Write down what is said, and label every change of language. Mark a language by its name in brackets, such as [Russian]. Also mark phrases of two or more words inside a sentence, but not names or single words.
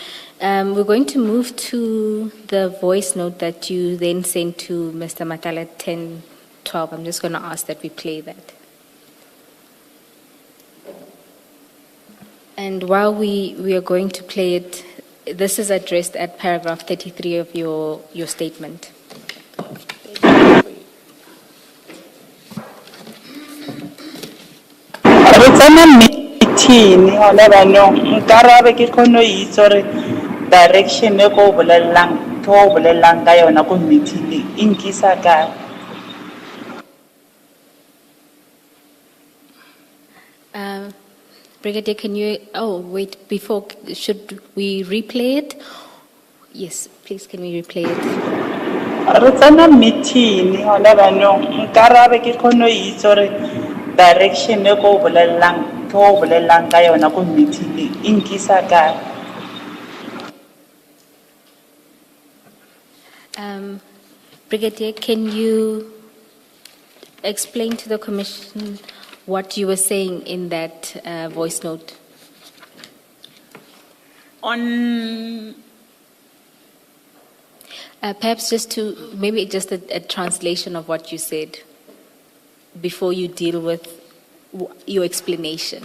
[English] We're going to move to the voice note that you then sent to Mr. Madlanga at 10:12. I'm just going to ask that we play that. And while we are going to play it, this is addressed at paragraph 33 of your statement. [Tswana] Re tsena meeting hona banong nkarabe ke khono itse re direction e ko bolellang ka yona ko meeting e nkisa ka. [English] Brigadier, can you, wait, before, should we replay it? Yes, please, can we replay it? [Tswana] Re tsena meeting hona banong nkarabe ke khono itse re direction e ko bolellang ka yona ko meeting e nkisa ka. [English] Brigadier, can you explain to the Commission what you were saying in that voice note? Perhaps maybe just a translation of what you said before you deal with your explanation.